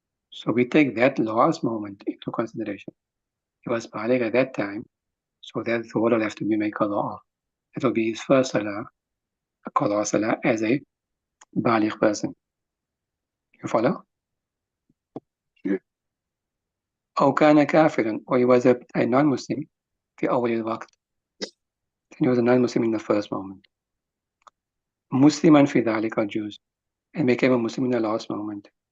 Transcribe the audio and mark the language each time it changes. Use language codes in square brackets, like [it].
[en] So we take that last moment into consideration. He was baligh at that time, so that Dhuhr will have to be made qada of. It will be his first salah, a qada salah, as a baligh person. You follow? Yeah. [ar] أو كان كافرا, [en] or he was a non-Muslim [ar] في أول الوقت. [en] He was a non-Muslim in the first moment. [ar] مسلما في ذلك الجزء, [en] and became a Muslim in the last moment.